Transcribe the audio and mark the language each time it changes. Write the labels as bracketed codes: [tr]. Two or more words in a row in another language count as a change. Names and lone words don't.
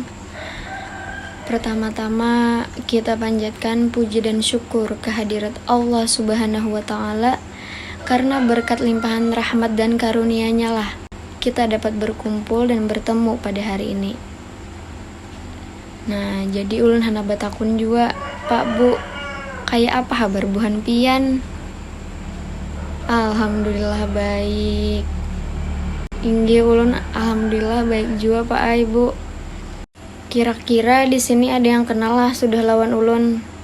[id] Pertama-tama kita panjatkan puji dan syukur kehadirat Allah [ar] سبحانه وتعالى, [id] karena berkat limpahan rahmat dan karunia-Nya lah kita dapat berkumpul dan bertemu pada hari ini. Nah, [bjn] jadi ulun hana batakun juga, Pak Bu, kayak apa kabar buhan pian? [id] Alhamdulillah baik. [bjn] Inggih ulun alhamdulillah baik juga Pak Ibu. Kira-kira di sini ada yang kenal lah sudah lawan ulun.